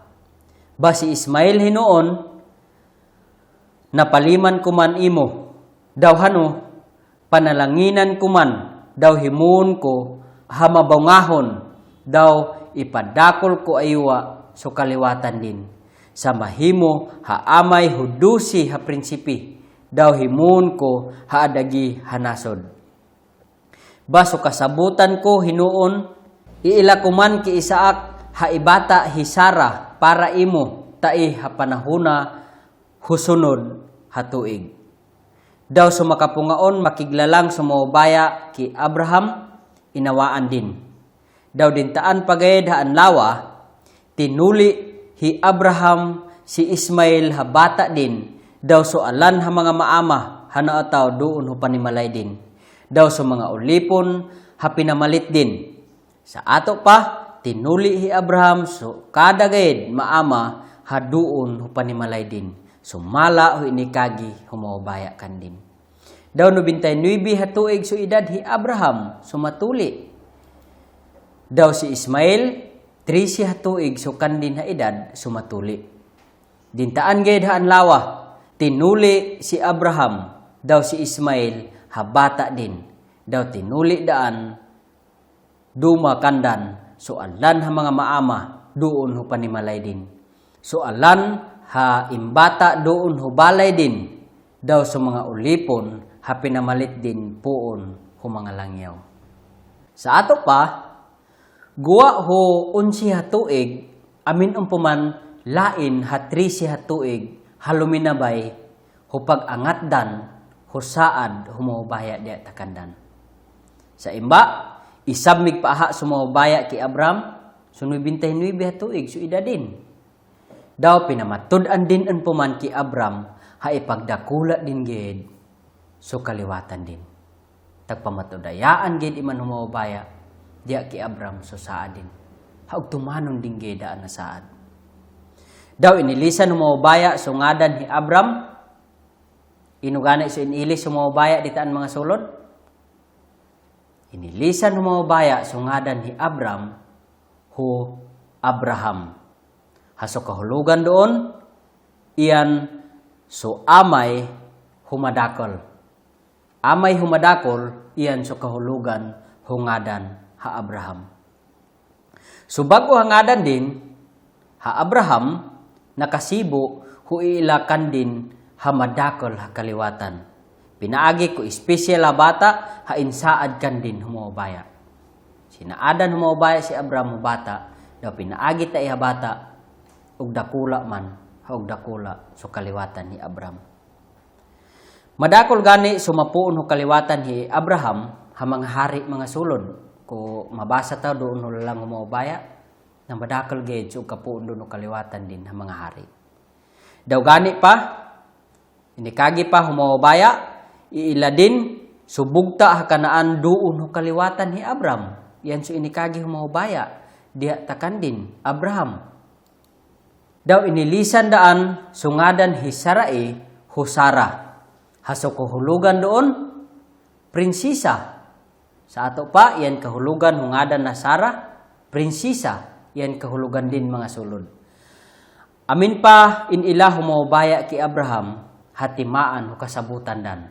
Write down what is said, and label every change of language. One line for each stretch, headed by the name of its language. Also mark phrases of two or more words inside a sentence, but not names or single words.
Western Bukidnon Manobo: Ba si Ismael hinuon napaliman kuman imo, daw hano, panalanginan kuman, daw himuon ko, hamabangahon, daw ipadakol ko aywa, so kaliwatan din. Sa mahimo, haamay hudusi ha prinsipi, daw himuon ko, haadagi hanasod. Baso kasabutan ko hinuon, iila kuman ki Isaak, haibata hisara, para imo, tai ha panahuna, husunod hatuig. Daw sumakapungaon makiglalang sumawabaya ki Abraham inawaan din. Daw dintaan pagayed haan lawa tinuli hi Abraham si Ismael ha bata din. Daw soalan ha mga maama hanaataw doon ho panimalay din. Daw so mga ulipon ha pinamalit din. Sa ato pa tinuli hi Abraham so kada gayed maama ha doon ho panimalay din. Sumala o inikagi humawabaya kan din. Daw 99 hatuig so edad hi Abraham sumatuli. Daw si Ismael 13 hatuig so kandin ha edad sumatuli. Dintaan gayud haan lawa tinuli si Abraham. Daw si Ismael habata din. Daw tinuli daan duma kandan so alan ha mga maama doon ho panimalay din. So alan ha imbata doon hubalay din, daw sa mga ulipon ha pinamalit din puon hu mga langyaw. Sa ato pa, guwa ho 11 hatuig, amin umpuman lain ha 13 hatuig, haluminabay hu pag-angatdan, hu saad humawabaya di takandan. Sa imba, isabmig paaha sumawabaya ki Abraham, sunoy 29 hatuig, so idadin. Daw pinamatud-an din ang puman ki Abram, ha ipagdakula din gid, so kaliwatan din. Tagpamatudayaan gid iman humawabaya, diya ki Abram so saad din. Ha tumanon din gid daan na saad. Daw inilisan humawabaya so ngadan hi Abram, inugana so inilis humawabaya ditaan mga sulod. Inilisan humawabaya so ngadan hi Abram, hu Abraham. Haso kahulugan doon, iyan so amay humadakol. Amay humadakol, iyan so kahulugan hungadan ha Abraham. So bago hangadan din, ha Abraham, nakasibo huilakan din hamadakol ha kaliwatan. Pinaagi ko espesyal ha bata, ha insaad kan din humawabaya. Sinaadan humawabaya si Abraham bata, daw pinaagi ta iha bata, ug dakula man haog dakula so kaliwatan ni Abraham. Madakol gani sumapuon ho kaliwatan ni Abraham ha mga hari mga sulod. Ko mabasa ta doon ho lang umobaya na madakol gid so kapuon doon ho kaliwatan din ha mga hari. Daw gani pa inikagi pa humobaya iila din subugta ha kanaan doon ho kaliwatan ni Abraham. Yan so inikagi humobaya diya takan din Abraham. Daw inilisan daan sungadan hi Sarai ho Sara. Haso kahulugan doon, prinsisa. Sa ato pa, yan kahulugan hungadan na Sara, prinsisa. Yan kahulugan din mga sulod. Amin pa, inila humobaya ki Abraham, hatimaan o kasabutan dan.